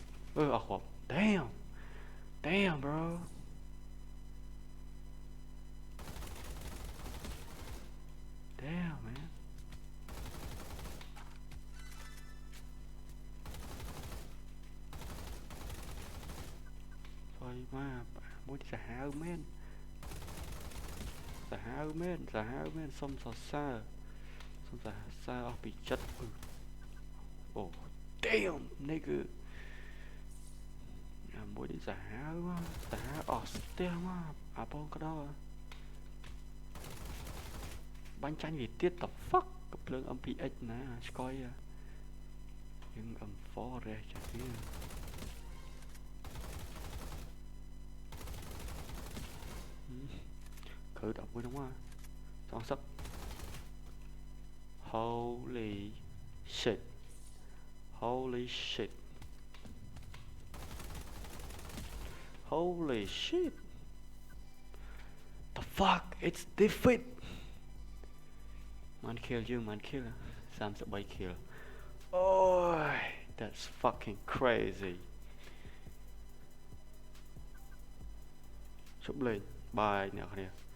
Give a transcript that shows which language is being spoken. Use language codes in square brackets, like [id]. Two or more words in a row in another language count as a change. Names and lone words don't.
[km] អស់គ្រាប់ [en] damn damn bro damn man [km] ស្អីមកមួយសាហាវមែន សាហាវមែនសុំសរសើរអស់ពីចិត្តអូ [en] damn nigga [km] មួយនេះសាហាវអស់ស្ទះមកអាបងក្តោ បាញ់ចាញ់វាទៀត [en] the fuck [km] កំភ្លើង MPX ណាស្កយយើង M4 រេះចាស់វាគឺដល់មួយហ្នឹងមកសងសឹក [en] holy shit holy shit holy shit the fuck it's defeat man kill 33 kill oh that's fucking crazy [km] ជប់លេងបាយអ្នកគ្នា